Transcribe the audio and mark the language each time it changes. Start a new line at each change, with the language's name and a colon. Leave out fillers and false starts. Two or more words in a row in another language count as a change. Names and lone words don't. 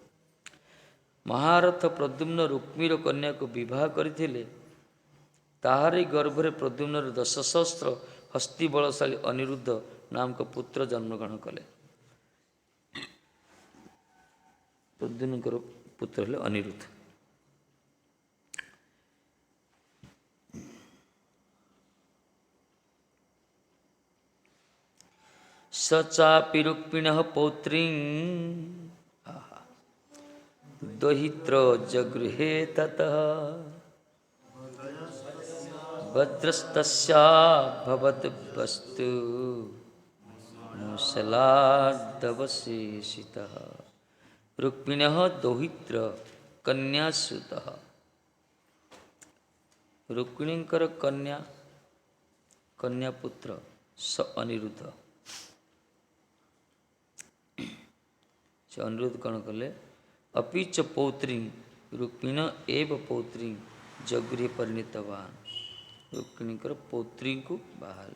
Odia: ମହାରଥ ପ୍ରଦ୍ୟୁମ୍ନ ରୁକ୍ମୀର କନ୍ୟାକୁ ବିବାହ କରିଥିଲେ। ତାହାରି ଗର୍ଭରେ ପ୍ରଦ୍ୟୁମ୍ନର 10,000 ହସ୍ତୀ ବଳଶାଳୀ ଅନିରୁଦ୍ଧ ନାମକ ପୁତ୍ର ଜନ୍ମଗ୍ରହଣ କଲେ। ପ୍ରଦ୍ୟୁମ୍ନଙ୍କର ପୁତ୍ର ହେଲେ ଅନିରୁଦ୍ଧ।
Sanskrit: स चापि रुक्मिणः पौत्रीं दहित्र जगृहे ततः वज्रस्तस्याभवत् वस्तु मुसलादवशेषितः। रुक्मिणः दौहित्र कन्यासुतः।
Odia: रुक्मिणीଙ୍କର କନ୍ୟା ପୁତ୍ର ସ ଅନିରୁଦ୍ଧ। ସେ ଅନିରୁଦ୍ଧ କ'ଣ କଲେ?
Sanskrit: ଅପିଚ ପୌତ୍ରୀ ରୁକ୍ମିଣ ଏବ ପୌତ୍ରୀ ଜଗୃହେ ପରିଣୀତବାନ୍।
Odia: ରୁକ୍ମିଣୀଙ୍କର ପୌତ୍ରୀଙ୍କୁ ବାହାହେଲେ।